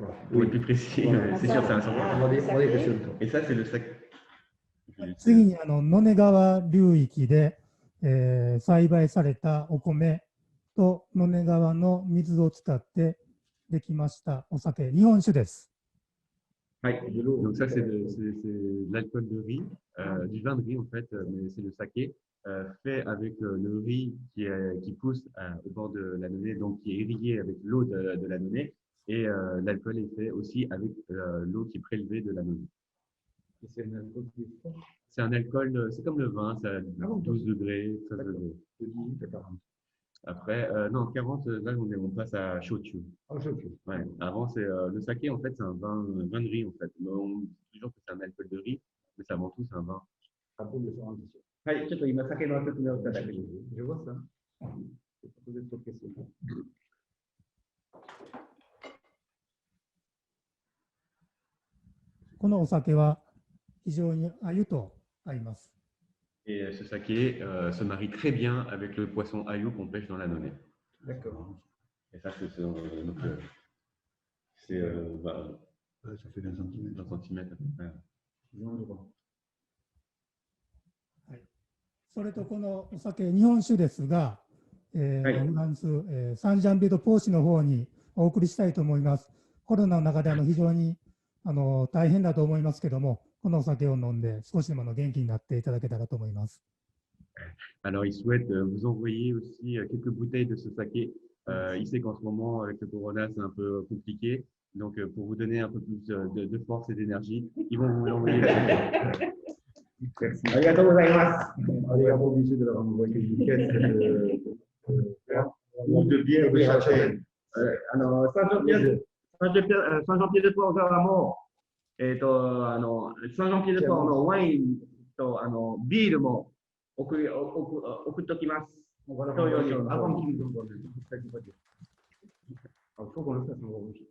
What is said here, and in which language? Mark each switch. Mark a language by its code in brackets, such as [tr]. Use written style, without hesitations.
[fr] Pour être plus précis, c'est sûr, c'est un savoir. Et ça, c'est le sac. [ja] 次に野根川流域で、栽培されたお米と野根川の水を使ってできましたお酒、日本酒です。 [fr] Donc ça, c'est de l'alcool de riz, du vin de riz en fait, mais c'est le saké fait avec le riz qui pousse au bord de la Nonée, donc qui est irrigué avec l'eau de la Nonée, et l'alcool est fait aussi avec l'eau qui est prélevée de la Nonée. C'est un alcool qui est fort. C'est un alcool, c'est comme le vin, c'est à 12 degrés, 13 degrés. Après, non, 40, là on passe à shochu. Ouais. Avant, c'est le saké, en fait, c'est un vin de riz, en fait. On dit toujours que c'est un alcool de riz, mais c'est avant tout, c'est un vin. Je vois ça. Je vais poser d'autres questions. [ja] このお酒は非常に鮎と合います。 [fr] Et ce saké se marie très bien avec le poisson ayu qu'on pêche dans la Nonée. D'accord. Et ça, c'est ça fait 20 centimètres. [ja] それとこのお酒、日本酒ですが、フランス、サンジャンビド・ポーシの方にお送りしたいと思います。コロナの中で非常に大変だと思いますけども、このお酒を飲んで少しでも元気になっていただけたらと思います。 [fr] Alors, il souhaite vous envoyer aussi quelques bouteilles de ce saké. Il sait qu'en ce moment, avec le corona, c'est un peu compliqué. Donc, pour vous donner un peu plus de force et d'énergie, ils vont vous l'envoyer. Merci. [ja] Arigatou gozaimasu. [fr] On est obligé de leur envoyer une caisse de bière de châtaigne. [ja] Saint-Jean-Pied-de-Port 側も、Saint-Jean-Pied-de-Port のワインとビールも送っときます。 [fr] Avant qu'ils nous envoient. Il faut qu'on le fasse en rouge.